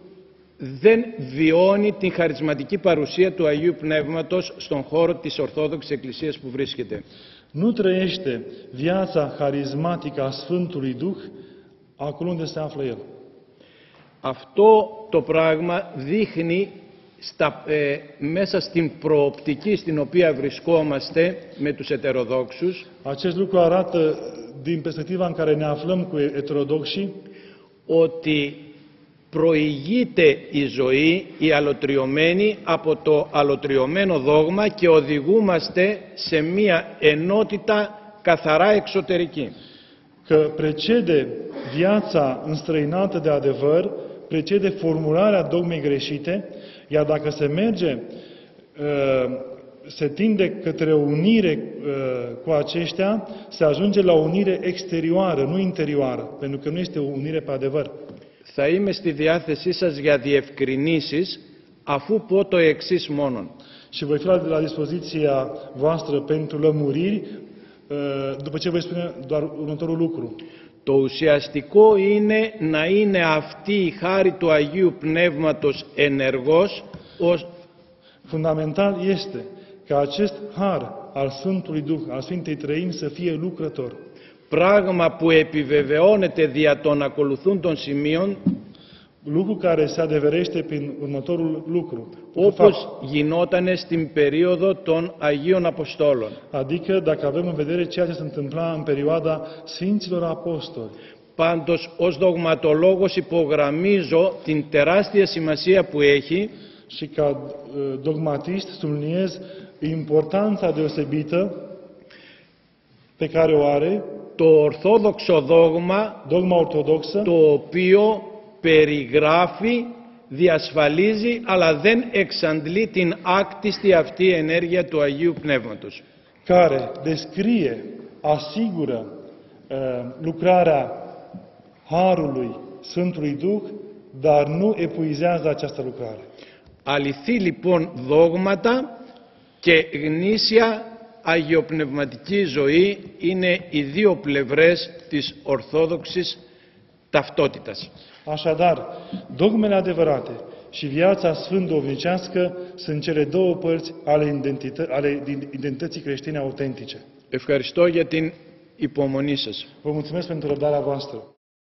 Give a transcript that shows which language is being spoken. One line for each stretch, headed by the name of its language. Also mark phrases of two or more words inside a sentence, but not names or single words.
Greek: δεν βιώνει την χαρισματική παρουσία του Αγίου Πνεύματος στον χώρο της Ορθόδοξης Εκκλησίας που βρίσκεται.
Romanian: nu trăiește viața harismatică a Sfântului Duh acolo unde se află el.
Greek: Αυτό το πράγμα δείχνει μέσα στην προοπτική στην οποία βρισκόμαστε με τους ετεροδόξους
Romanian: Acest lucru arată, din perspectiva în care ne aflăm cu heterodoxii,
Greek: ότι προηγείται η ζωή, η αλωτριωμένη, από το αλωτριωμένο δόγμα και οδηγούμαστε σε μία ενότητα καθαρά εξωτερική.
Romanian: că precede viața înstrăinată de adevăr, precede formularea dogmei greșite, iar dacă se merge, se tinde către o unire cu aceștia, se ajunge la o unire exterioară, nu interioară, pentru că nu este o unire pe adevăr.
Greek: Θα είμαι στη διάθεσή σας για διευκρινήσεις, αφού πω το εξής μόνον.
Romanian: Și voi fi la dispoziția voastră pentru lămuriri, după ce voi spune doar următorul lucru.
Greek: Το ουσιαστικό είναι να είναι αυτή η χάρη του Αγίου Πνεύματος ενεργός,
Romanian: Fundamental este ca acest har al Sfântului Duh, al Sfintei Trăimi, să fie lucrător.
Greek: πράγμα που επιβεβαιώνεται δια των ακολουθούντων σημείων,
Romanian: Lucru care se adeverește prin următorul lucru.
Greek: όπως γινότανε στην περίοδο των Αγίων Αποστόλων.
Romanian: Adică dacă avem în vedere ceea ce se întâmpla în perioada Sfinților Apostoli.
Greek: Πάντως, ως δογματολόγος υπογραμμίζω την τεράστια σημασία που έχει
Romanian: și ca dogmatist subliniez importanța deosebită pe care o are
Greek: το ορθόδοξο δόγμα,
Romanian: dogma ortodoxă,
Greek: το οποίο περιγράφει, διασφαλίζει, αλλά δεν εξαντλεί την άκτιστη αυτή ενέργεια του Αγίου Πνεύματος.
Romanian: care descrie, asigură lucrarea Harului Sfântului Duh, dar nu epuizează această lucrare.
Greek: Αληθή λοιπόν δόγματα και γνήσια αγιοπνευματική ζωή είναι οι δύο πλευρές της ορθόδοξης ταυτότητας.
Romanian: Așadar, dogmele adevărate și viața sfânt duhovnicească sunt cele două părți ale identității creștine autentice.
Greek: Ευχαριστώ για την υπομονή σας.
Romanian: Vă mulțumesc pentru răbdarea voastră.